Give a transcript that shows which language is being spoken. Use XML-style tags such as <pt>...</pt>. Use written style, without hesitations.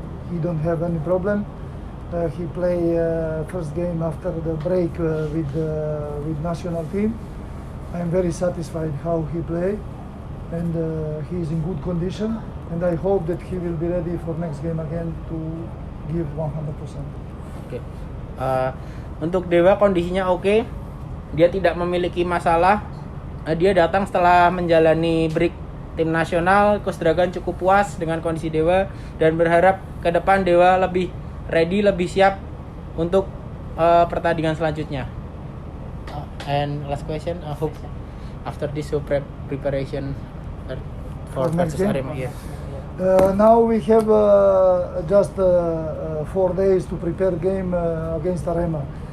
<en>He don't have any problem. He play first game after the break with national team. I'm very satisfied how he play, and he is in good condition. And I hope that he will be ready for next game again to give 100%. Oke.</en> <id>Untuk Dewa kondisinya oke. Dia tidak memiliki masalah. Dia datang setelah menjalani break tim nasional. Coach Dragan cukup puas dengan kondisi Dewa dan berharap ke depan Dewa lebih ready, lebih siap untuk pertandingan selanjutnya.</id> <en>And last question, I hope after this preparation for next versus game? Arema. Yeah. Now we have just 4 days to prepare game against Arema.</en>